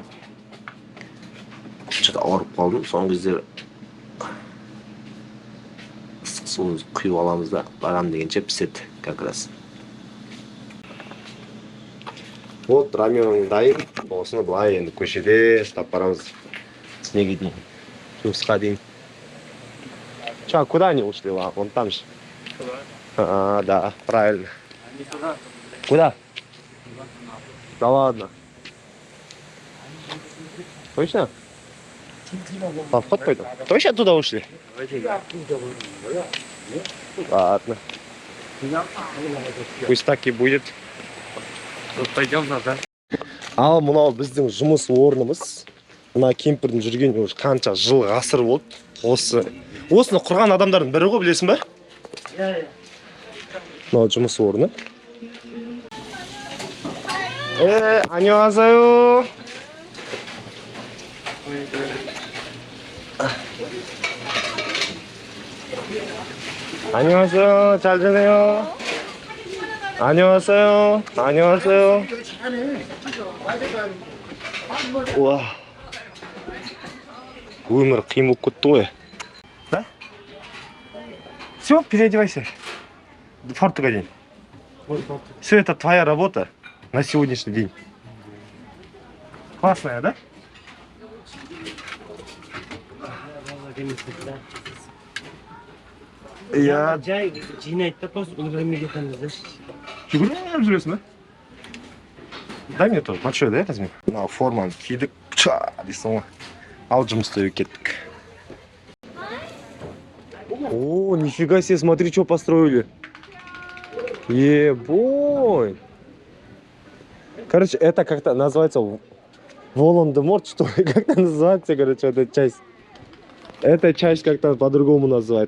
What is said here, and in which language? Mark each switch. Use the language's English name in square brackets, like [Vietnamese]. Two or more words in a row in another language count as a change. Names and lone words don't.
[Kazakh] Что-то ауырып қалдым, соңғы кездері ыстық суын құйып аламыз да, барам дегенше піседі [Russian] как раз. [Kazakh] Вот раменің дайын, осыны былай енді көшеде ұстап барамыз. Неге дейін, жұмысқа дейін. [Russian] Че, куда они ушли? Вон там же. А, да, правильно. Не туда. Куда? Да ладно. Точно? А вход пойдем? Точно оттуда ушли? Ладно. Пусть так и будет. Пойдем назад. [Kazakh] Ал мынау біздің жұмыс орнымыз. Мына кемпірдің жүргеніне уже қанша жыл ғасыр болды. Осыны құрған адамдардың бірі ғой, білесің бе? Мынау жұмыс орны. [Korean] 안녕하세요. 안녕하세요. 잘 지내요. 안녕하세요. 안녕하세요. 우와. [Kazakh] өмір қиын болып кетті ғой. [Russian] Да? Все, переодевайся. Фартук одень. Все это твоя работа на сегодняшний день. Классная, да? Я... [Kazakh] Жай жинайды просто үлгермей кетеміз да. Жүгіріп жүресің ба? [Russian] Дай мне тоже. Большой, да, возьми? [Kazakh] Мына форманы кидік. Ча, дейсің ғой. Ал жұмысты кеттік. [Russian] О, нифига себе, смотри, что построили. Ебой. Короче, это как-то называется Волан-де-Морт, что ли? Как-то называется, короче, эта часть. Эта часть как-то по-другому называется.